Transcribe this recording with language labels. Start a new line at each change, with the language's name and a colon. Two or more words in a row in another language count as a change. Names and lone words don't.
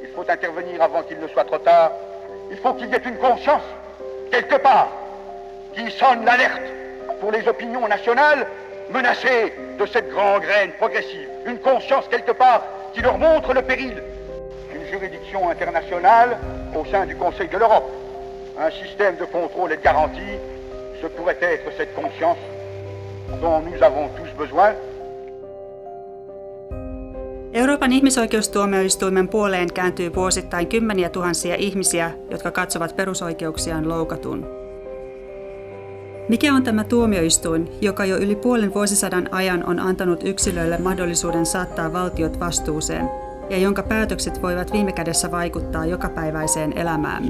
French: intervenir avant qu'il ne soit trop tard. Il faut qu'il y ait une conscience, quelque part, qui sonne l'alerte pour les opinions nationales menacées de cette grande graine progressive. Une conscience, quelque part, qui leur montre le péril. Une juridiction internationale au sein du Conseil de l'Europe. Un système de contrôle et de garantie, ce pourrait être cette conscience dont nous avons tous besoin.
Finnish: Euroopan ihmisoikeustuomioistuimen puoleen kääntyy vuosittain kymmeniä tuhansia ihmisiä, jotka katsovat perusoikeuksiaan loukatun. Mikä on tämä tuomioistuin, joka jo yli puolen vuosisadan ajan on antanut yksilöille mahdollisuuden saattaa valtiot vastuuseen ja jonka päätökset voivat viime kädessä vaikuttaa jokapäiväiseen elämäämme?